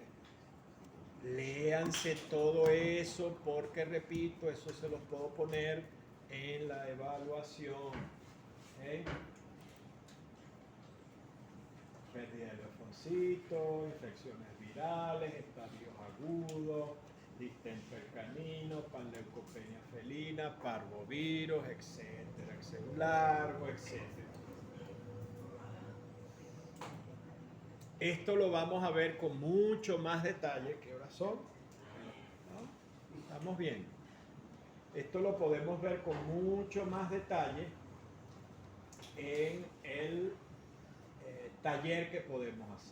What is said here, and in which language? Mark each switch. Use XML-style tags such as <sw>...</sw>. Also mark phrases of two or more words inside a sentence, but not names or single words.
<es>Léanse todo eso porque, repito, eso se los puedo poner en la evaluación. ¿Ok? Pérdida de linfocitos, infecciones virales, estadios agudos, distemper canino, panleucopenia felina, parvovirus, etcétera, etcétera, largo, etcétera. Esto lo vamos a ver con mucho más detalle. ¿Qué horas son? ¿No? Estamos bien. Esto lo podemos ver con mucho más detalle en el taller que podemos hacer.</es>